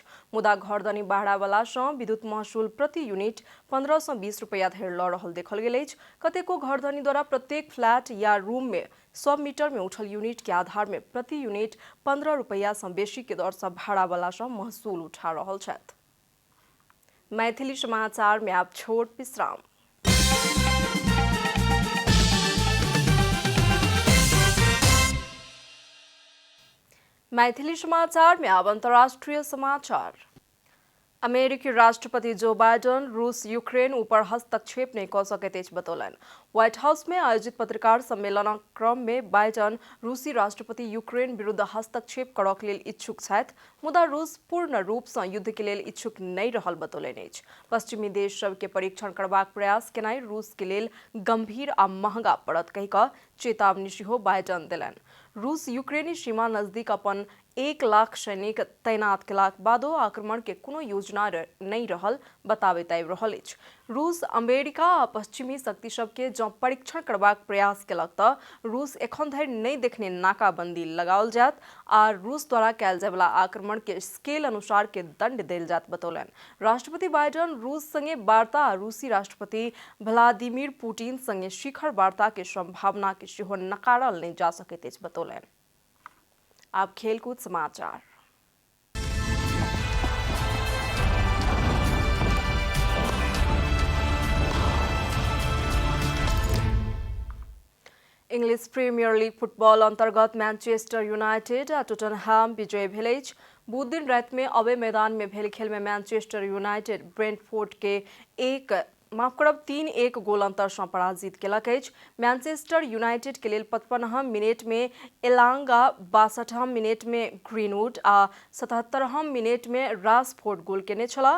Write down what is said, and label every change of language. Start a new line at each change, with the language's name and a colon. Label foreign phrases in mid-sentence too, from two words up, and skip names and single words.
Maithili: मुदा घरधनी बाहरावाला सँ विद्युत महसूल प्रति यूनिट 15 सँ 20 रुपया धरि लऽ रहल देखल गेल अछि। कतेको घरधनी द्वारा प्रत्येक फ्लैट या रूम में 100 मीटर में उठल यूनिट के आधार में प्रति यूनिट 15 रुपया सँ बेसी के दर सँ भाड़ावाला सँ महसूल उठा रहल छथि। मैथिली समाचार में आप छोट विश्राम। मैथिली समाचार में अब अंतर्राष्ट्रीय समाचार। अमेरिकी राष्ट्रपति जो बाइडन रूस यूक्रेन ऊपर हस्तक्षेप नहीं कऽ सकैत अछि बतौलनि। व्हाइट हाउस में आयोजित पत्रकार सम्मेलन क्रम में बाइडन रूसी राष्ट्रपति यूक्रेन विरुद्ध हस्तक्षेप करबाक लेल इच्छुक छथि, मुदा रूस पूर्ण रूप सँ युद्ध के लेल इच्छुक नहीं रहल बतौलनि अछि। पश्चिमी देश सब के परीक्षण करबाक प्रयास केनाइ रूस के लेल गंभीर आ महंगा पड़त कहि कऽ चेतावनी सेहो बाइडन देलनि। रूस यूक्रेनी सीमा नजदीक अपन 1 लाख सैनिक तैनात केलाक बादो आक्रमण के कोनो योजना नहीं रहल बताबैत आबि रहल अछि। रूस अमेरिका आ पश्चिमी शक्ति सब के जँ परीक्षण करबाक प्रयास केलक तऽ रूस एखन धरि नहीं देखने नाकाबंदी लगाओल जायत आ रूस द्वारा कयल जाय वाला आक्रमण के स्केल अनुसार के दंड देल जायत बतौलनि। राष्ट्रपति बाइडन रूस संगे वार्ता आ रूसी राष्ट्रपति व्लादिमीर पुतिन संगे शिखर वार्ता के संभावना के सेहो नकारल नहीं जा सकैत अछि बतौलनि। अब खेलकूद समाचार। इंग्लिश प्रीमियर लीग फुटबॉल अंतर्गत मैनचेस्टर यूनाइटेड आ टोटनहैम विजयी भेल अछि। बुध दिन राति में अवे मैदान में भेल खेल में मैनचेस्टर यूनाइटेड ब्रेंटफोर्ड के माफ करब 3-1 गोल अंतर से पराजित केलक अछि। मैनचेस्टर यूनाइटेड के लेल 55 मिनट में एलांगा, 62 मिनट में ग्रीनवुड आ 77 मिनट में राशफोर्ड गोल केने छला।